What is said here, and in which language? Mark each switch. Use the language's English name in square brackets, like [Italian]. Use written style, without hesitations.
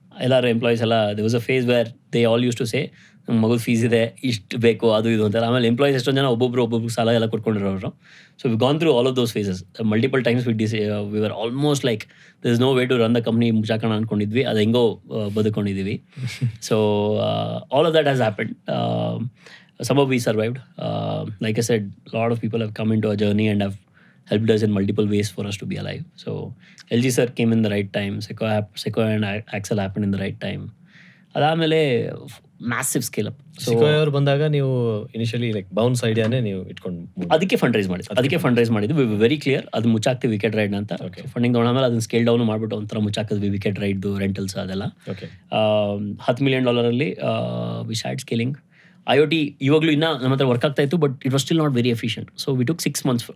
[Kannada] ಎಲ್ಲರೂ ಎಂಪ್ಲಾಯೀಸ್ ಎಲ್ಲ [English] they was a phase where they all use to say [Kannada] ನಮ್ಮ ಮಗು ಫೀಸ್ ಇದೆ, ಇಷ್ಟು ಬೇಕು, ಅದು ಇದು ಅಂತಾರೆ. ಆಮೇಲೆ ಎಂಪ್ಲಾಯೀಸ್ ಎಷ್ಟೊಂದು ಜನ ಒಬ್ಬೊಬ್ರು ಸಾಲ ಎಲ್ಲ ಕೊಟ್ಕೊಂಡಿರೋರು. [English] So we gone through all of those phases multiple times. We were almost like there is no way to run the company, [Kannada] ಮುಚ್ಚಾಕೋಣ ಅಂದ್ಕೊಂಡಿದ್ವಿ, ಅದು ಹೆಂಗೋ ಬದುಕೊಂಡಿದ್ದೀವಿ. [English] So all of that has happened. Some of we survived. Like I said, a lot of people have come into our journey and have helped us in multiple ways for us to be alive. So LG sir came in the right time. Sequoia and Axel happened in the right time. [Kannada] ಅದಾದಮೇಲೆ massive scale up. Sequoia ಅವರು ಬಂದಾಗ ನೀವು initially like bounce ಐಡಿಯಾನೇ ನೀವು ಇಟ್ಕೊಂಡು ಅದಕ್ಕೆ fund raise ಮಾಡಿದ್ವಿ. Very clear, ಅದು ಮುಚ್ಚಾಕ್ತೀವಿ wicket ride ಅಂತ. ಫಂಡಿಂಗ್ ತೊಗೊಂಡಾದ್ಮೇಲೆ ಅದನ್ನ ಸ್ಕೇಲ್ ಡೌನ್ ಮಾಡಿಬಿಟ್ಟು ಒಂಥರ ಮುಚ್ಚಾಕಿದ್ವಿ ವಿಕೆಟ್ ರೈಡ್ದು ರೆಂಟಲ್ಸ್ ಅದೆಲ್ಲ. [English] $10 million we start scaling. [Kannada] IoT ಇವಾಗಲೂ ಇನ್ನೂ ನಮ್ಮ ಹತ್ರ ವರ್ಕ್ ಆಗ್ತಾ ಇತ್ತು, [English] But it was still not very efficient. So we took 6 months.